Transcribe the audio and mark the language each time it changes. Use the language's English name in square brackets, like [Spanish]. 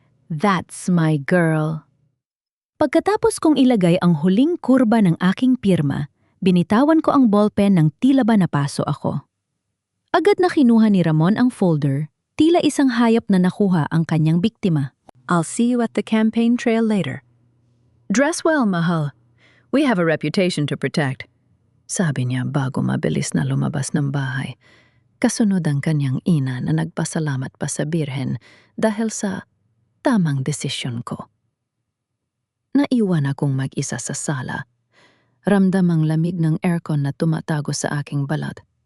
[English] That's my girl. [Filipino] Pagkatapos kong ilagay ang huling kurba ng aking pirma, Binitawan ko ang ballpen nang tila ba napaso ako. Agad na kinuha ni Ramon ang folder, tila isang hayop na nakuha ang kanyang biktima. [English] I'll see you at the campaign trail later. Dress well, mahal. We have a reputation to protect. [Filipino] Sabi niya bago mabilis na lumabas ng bahay. Kasunod ang kanyang ina na nagpasalamat pa sa Birhen dahil sa tamang desisyon ko. Naiwan akong mag-isa sa sala. Ramdam ang lamig ng aircon na tumatago sa aking balat.